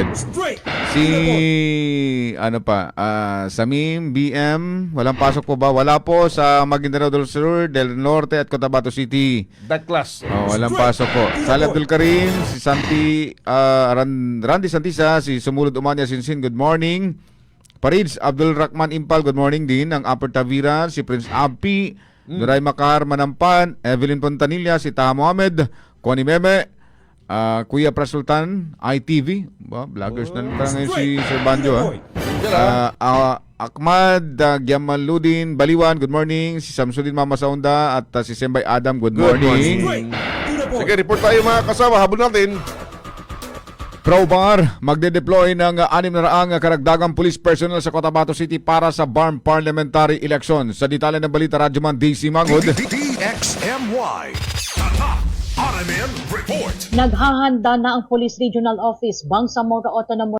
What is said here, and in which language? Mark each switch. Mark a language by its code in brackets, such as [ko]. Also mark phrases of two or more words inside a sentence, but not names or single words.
[tl] Si, Samim, BM, walang pasok po ba? Wala po sa Maguindanao del Sur, del Norte at Cotabato City. [en] That class. [tl] Walang pasok po. Sali Abdul Karim, si Santi, Randy Santisa, si Sumulod Umanya Sinsin, [en] good morning. [tl] Parids, Abdul Rahman Impal, [en] good morning [tl] din. Ang Upper Tavira, si Prince Abpi, Duray Makar Manampan, Evelyn Pontanilla, si Taha Mohamed, Connie Meme, Kuya Prasultan, ITV, vloggers na parang ngayon si Sir Banjo. Ahmad Giamaludin Baliwan, [en] good morning. [tl] Si Samsudin Mama Saunda at si Sembay Adam, [en] good morning. [tl] Sige, report tayo mga kasama. Habol natin. Probar, magde-deploy ng 600 karagdagang [en] police personnel [tl] sa Cotabato City para sa BARM Parliamentary Election. Sa detalye ng balita, Radyoman DC Mangod. DXMY. RMN Report. Naghahanda na ang Police Regional Office Bangsamoro Autonomous